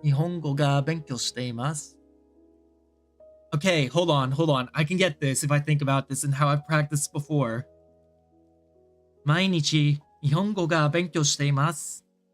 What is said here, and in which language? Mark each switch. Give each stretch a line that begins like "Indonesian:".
Japanese: 日本語が勉強しています。
English: Okay, hold on. I can get this if I think about this and how I've practiced before.
Japanese: 毎日日本語が勉強しています。